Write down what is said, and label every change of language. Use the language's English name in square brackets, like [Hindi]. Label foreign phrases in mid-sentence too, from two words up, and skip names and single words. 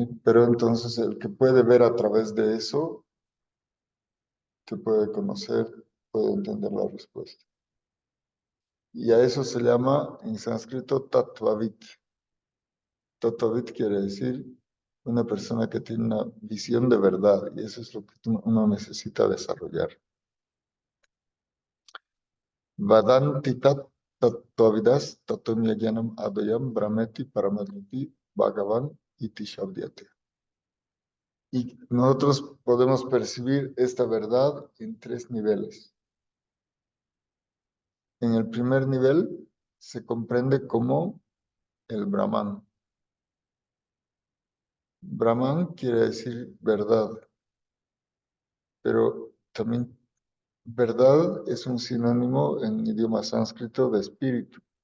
[Spanish] Pero entonces el que puede ver a través de eso, que puede conocer, puede entender la respuesta. Y a eso se llama en sánscrito tattvavit. Tattvavit quiere decir una persona que tiene una visión de verdad, y eso es lo que uno necesita desarrollar. [Sanskrit] वदन्ति तत्त्वविदस् तत्त्वं यज्ज्ञानम् अद्वयम् ब्रह्मेति परमात्मेति भगवान् इति शब्द्यते. [Spanish] Y nosotros podemos percibir esta verdad en tres niveles. En el primer nivel se comprende como el Brahman. Brahman quiere decir verdad, pero también verdad es un sinónimo en idioma sánscrito de espíritu.